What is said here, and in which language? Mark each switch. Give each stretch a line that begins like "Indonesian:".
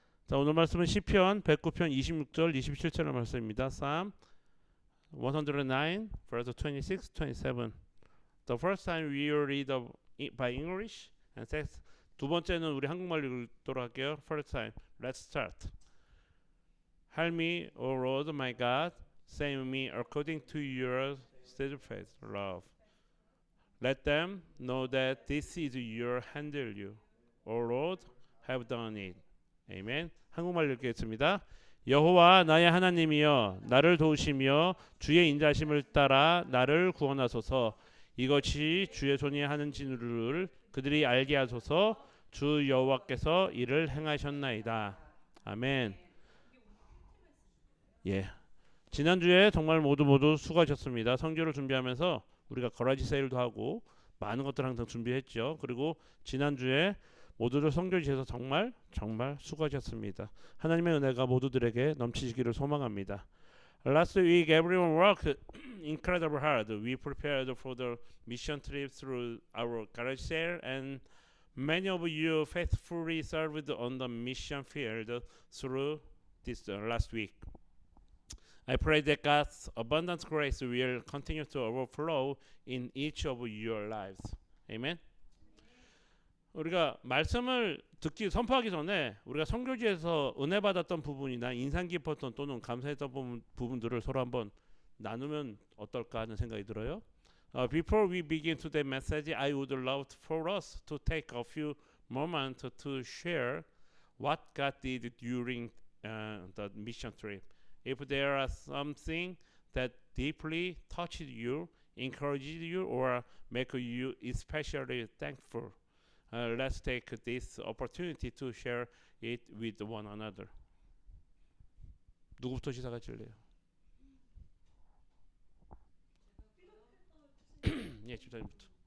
Korean: 자, 오늘 말씀은 시편 109편 26절 27절의 말씀입니다.
English: Psalm 109 verse 26, 27. The first time we read by English and second,
Korean: 두 번째는 우리 한국말로 읽도록 할게요.
English: First time. Let's start. Help me, O Lord my God, save me according to your steadfast love. Let them know that this is your handle, O Lord, have done it.
Korean: 아멘. 한국말 읽겠습니다. 여호와 나의 하나님이여 나를 도우시며 주의 인자심을 따라 나를 구원하소서. 이것이 주의 손이 하는 진우를 그들이 알게 하소서. 주 여호와께서 이를 행하셨나이다. 아멘. 예. 지난주에 정말 모두 수고하셨습니다. 성교를 준비하면서 우리가 거라지 세일도 하고 많은 것들 항상 준비했죠. 그리고 지난주에 모두들 성교지에서 정말 수고하셨습니다. 하나님의 은혜가 모두들에게 넘치시기를 소망합니다.
English: Last week everyone worked incredibly hard. We prepared for the mission trip through our garage sale and many of you faithfully served on the mission field through this last week. I pray that God's abundant grace will continue to overflow in each of your lives. Amen.
Korean: 우리가 말씀을 듣기 선포하기 전에 우리가 선교지에서 은혜 받았던 부분이나 인상 깊었던 또는 감사했던 부분들을 서로 한번 나누면 어떨까 하는 생각이 들어요.
English: Before we begin today's message, I would love for us to take a few moments to share what God did during the mission trip. If there are something that deeply touched you, encouraged you, or make you especially thankful. Let's take this opportunity to share it with one another.
Korean: 누구부터 시작하실래요? 예, 집사님부터.